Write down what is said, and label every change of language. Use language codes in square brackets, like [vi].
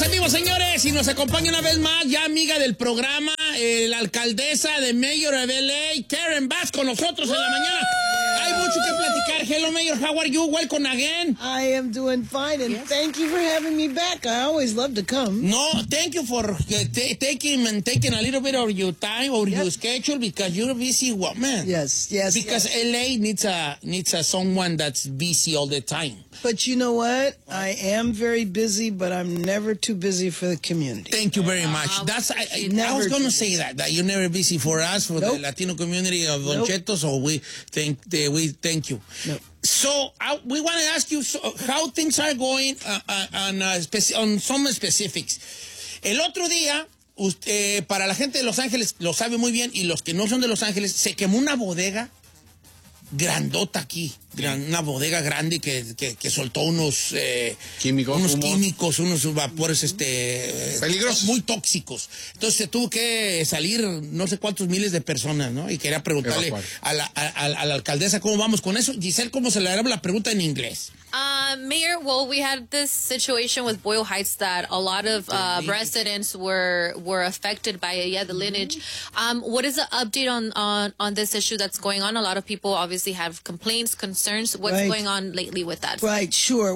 [es] señores, y nos acompaña una vez más, ya amiga del programa, la alcaldesa de Mayor of LA, Karen Bass, con nosotros en la mañana. Hay mucho que platicar. [en] Hello, Mayor, how are you? Welcome again. I am doing fine, and thank you for having me back. I always love to come. No, thank you for taking a little bit of your time or your schedule, because you're a busy woman. Yes, yes. Because LA needs a someone that's busy all the time. But you know what? I am very busy, but I'm never too busy for the community. Thank you very much. I was going to say that you're never busy for us, for the Latino community of Don Cheto, so we thank you. So we want to ask you how things are going on some specifics. [es] El otro día, usted, para la gente de Los Ángeles, lo sabe muy bien, y los que no son de Los Ángeles, se quemó una bodega grandota aquí, una bodega grande que soltó unos químicos, unos vapores peligrosos, muy tóxicos. Entonces se tuvo que salir no sé cuántos miles de personas, ¿no? Y quería preguntarle a la alcaldesa cómo vamos con eso. Giselle, ¿cómo se le hará la pregunta en inglés? [en] Mayor, well, we had this situation with Boyle Heights that a lot of residents were affected by it. Yeah, the lineage. What is the update on this issue that's going on? A lot of people obviously have complaints, concerns. What's going on lately with that? Right, sure.